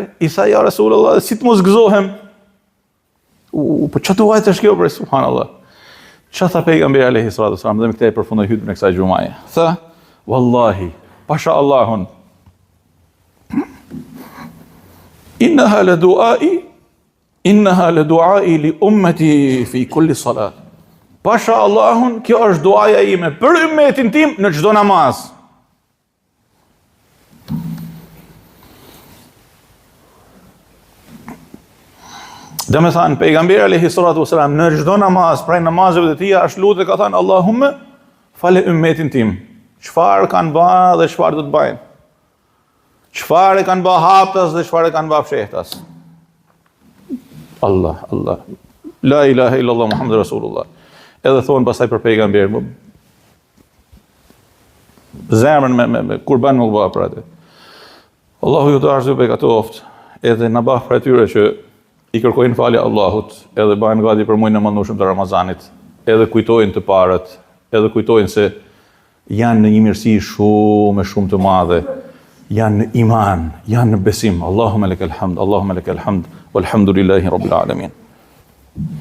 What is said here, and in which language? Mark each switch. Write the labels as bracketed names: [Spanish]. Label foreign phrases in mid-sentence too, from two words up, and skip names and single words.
[Albanian] I tha, [Arabic] يا رسول الله, [Albanian] si të mos gëzohem? Po që duajt është kjo, bre, subhanallah. Që tha pejgamberi [Arabic] عليه الصلاة والسلام, [Albanian] dhe me këte e përfundoj hutbën e kësaj gjumaje. Tha, wallahi, pasha Allahun, [Arabic] إنها لدعائي لأمتي في كل صلاة. [Albanian] Pasha Allahun, kjo është duaja ime për ummetin tim në çdo namaz. Dhe me thanë, pejgamberi [Arabic] عليه الصلاة والسلام, [Albanian] në çdo namaz, prej namazeve të tia, është lutë, ka thënë, Allahumme, fale ummetin tim. Çfarë kanë bë dhe çfarë do të bëjnë? Çfarë kanë bë haptas dhe çfarë kanë bë fshehtas? Allah. [Arabic] لا إله إلا الله محمد رسول الله. [Albanian] Edhe thonë pasaj për pejgamberin, zemrën me kurban më bëha për atë. Allahu ju të arsye për katoftë, edhe në bëh për atyre që i kërkojnë falje Allahut, edhe bëjnë gati për muajin e mëndueshëm të Ramazanit, edhe kujtojnë të parët, edhe kujtojnë se janë në një mirësi shumë të madhe, janë në iman, janë në besim. [Arabic] اللهم لك الحمد والحمد لله رب العالمين.